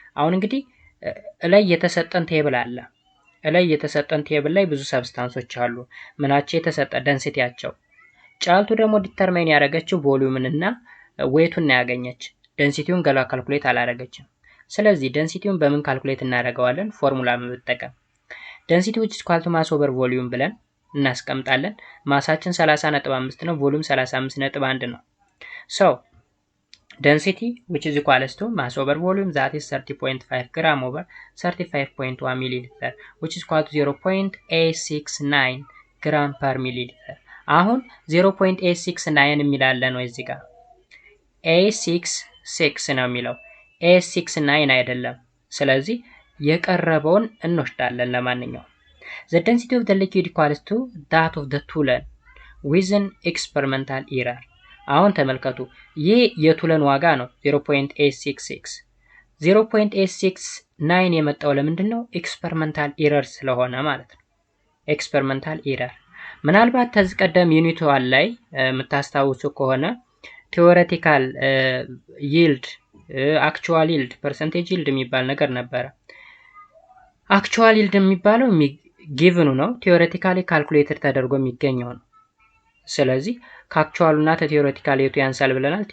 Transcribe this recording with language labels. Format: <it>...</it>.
<am>አሁን እንግዲህ ላይ የተሰጠን ቴብል አለ። ላይ የተሰጠን ቴብል ላይ ብዙ ሰብስታንሶች አሉ። ምናቸው የተሰጠ ደንሲቲያቸው። ጫልቱ ደግሞ ዲተርማይን ያደረገችው ቮሊዩምን እና ዌቱን ያገኘች። ደንሲቲውን ገላ ካልኩሌት አላደረገችም። ስለዚህ ደንሲቲውን በምን ካልኩሌት እናደርገዋለን? ፎርሙላ በመጠቀም</am> <en>density which is equal to mass over volume</en> <am>ብለን እናስቀምጣለን። ማሳችን 30.5 ነው፣ ቮሊዩም 35.1 ነው።</am> <en>so density which is equal to mass over volume that is 30.5 gram over 35.1 milliliter which is equal to 0.869 gram per milliliter።</en> <am>አሁን 0.869 የሚላለ ነው እዚህ ጋር 866 ነው የሚለው 869 አይደለም። ስለዚህ የቀረበውን እንወስዳለን። ለማንኛውም</am> <en>the density of the liquid equals to that of the toluene with an experimental error።</en> <am>አሁን ተመልከቱ ይህ የቱለን ዋጋ ነው 0.866 0.869 የመጣው ለምንድን ነው? ኤክስፐሪመንታል ኤረር ስለሆነ ማለት ነው። ኤክስፐሪመንታል ኤረር ምናልባት ከዚህ ቀደም ዩኒት 1 ላይ የምታስታውሱ ከሆነ ቲዮሬቲካል ይልድ አክቹዋል ይልድ ፐርሰንቴጅ ይልድ የሚባል ነገር ነበረ። አክቹዋል ይልድ የሚባለው ጊቭኑ ነው፣ ቲዮሬቲካሊ ካልኩሌትድ ተደርጎ የሚገኘው ነው። ስለዚህ ከአክቹዋሉና ከቲዮሬቲካል የቱ ያንሳል ብለናል?</am>